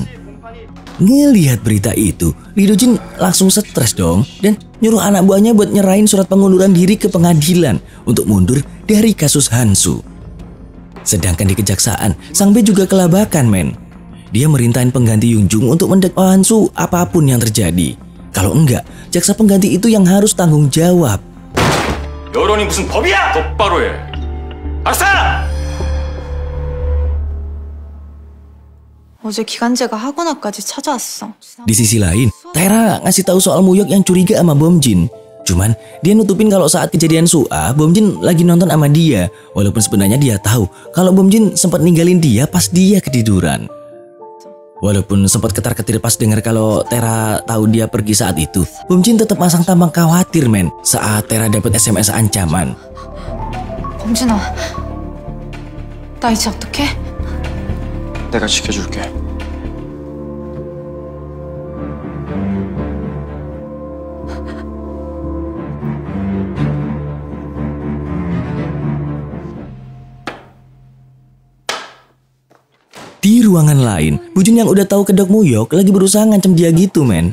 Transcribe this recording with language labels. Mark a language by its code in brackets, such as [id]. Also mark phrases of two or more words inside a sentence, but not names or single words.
[id] Ngelihat berita itu, Lee Do-jin langsung stres dong dan nyuruh anak buahnya buat nyerahin surat pengunduran diri ke pengadilan untuk mundur dari kasus Hansu. Sedangkan di kejaksaan, Sang Bae juga kelabakan, men. Dia merintahin pengganti Yungjung untuk mendakwa Hansu apapun yang terjadi. Kalau enggak, jaksa pengganti itu yang harus tanggung jawab. [ko] 여론이 무슨 법이야? 똑바로 해. 알았어? 어제 기간제가 학원화까지 찾아왔어. [id] Di sisi lain, Taera ngasih tahu soal Muyok yang curiga sama Bomjin. Cuman dia nutupin kalau saat kejadian Suah, Bomjin lagi nonton sama dia. Walaupun sebenarnya dia tahu kalau Bomjin sempat ninggalin dia pas dia ketiduran. Walaupun sempat ketar-ketir pas dengar kalau Taera tahu dia pergi saat itu, Bomjin tetap masang tampang khawatir, men, saat Taera dapat SMS ancaman. [ko] 범진아, 나 이제 어떡해? 내가 지켜줄게. [id] Di ruangan lain, Bujun yang udah tahu kedok Muyok lagi berusaha ngancam dia gitu, men.